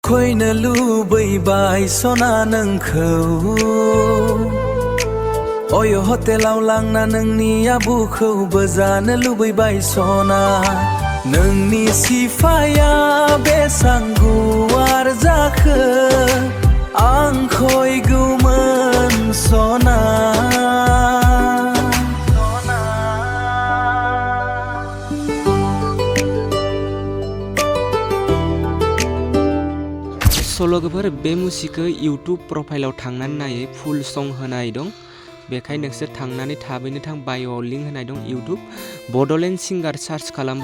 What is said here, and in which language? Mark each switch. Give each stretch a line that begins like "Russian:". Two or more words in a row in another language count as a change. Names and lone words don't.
Bodo: khoynw lubwibai sona nwngkhwu Oyo Hotel-au langna nोंनि abukhwu bojano lubwibai sona नोंनि sifaia besang गुवार जाखो आं khoygwmwn sona सल'गोफोर बे मुसिखौ इउटुब प्रफाइलाव थांनानै नायै फुल सं होनाय दं बेखाय नोंसोर थांनानै थाबैनो थां बाय'आव लिंक होनाय दं इउटुब बड'लेण्ड सिंगार सार्च खालामबा